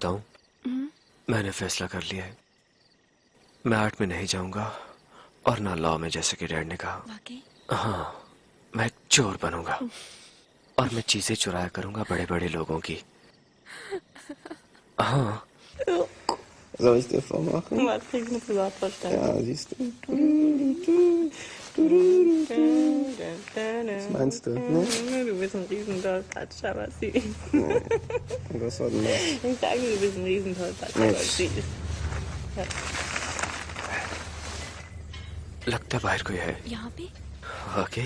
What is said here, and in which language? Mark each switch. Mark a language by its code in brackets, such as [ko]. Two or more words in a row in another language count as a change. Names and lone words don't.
[hi] बताऊं, मैंने फैसला कर लिया है। मैं आर्ट में नहीं जाऊंगा और ना लॉ में, जैसे कि डैड ने कहा। वाकई? हाँ, मैं एक चोर बनूंगा और मैं चीजें चुराया करूंगा बड़े बड़े लोगों की। हाँ। [de] Soll ich dir vormachen? Was krieg ich eine Privatvorstellung? Ja, siehst du. Was meinst du? Ne? Du bist ein Riesentollpatsch, aber süß. Was war denn das? Ich sage, du bist ein Riesentollpatsch, aber süß. [hi] लगता है बाहर कोई है। यहाँ पे? वाकई?